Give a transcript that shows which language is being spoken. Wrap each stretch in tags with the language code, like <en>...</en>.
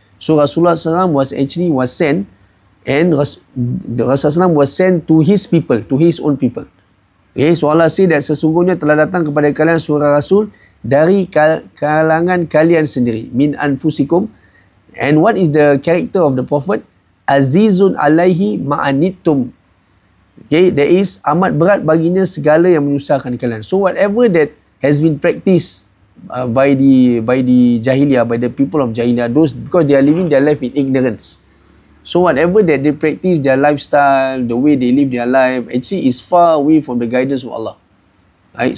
<en>So Rasulullah sallallahu was sent, and Rasulullah was sent to his people, to his own people. Okay, so Allah say that</en> <id>sesungguhnya telah datang kepada kalian seorang rasul dari kalangan kalian sendiri,</id> <ar>min anfusikum.</ar> <en>And what is the character of the prophet?</en> <ar>Azizun alaihi ma'anittum.</ar> <en>Okay, there is</en> <id>amat berat baginya segala yang menyusahkan kalian.</id> <en>So whatever that has been practiced by the jahiliyah, by the people of jahiliyah, those, because they are living their life in ignorance. So whatever that they practice, their lifestyle, the way they live their life, actually is far away from the guidance of Allah. Right?</en>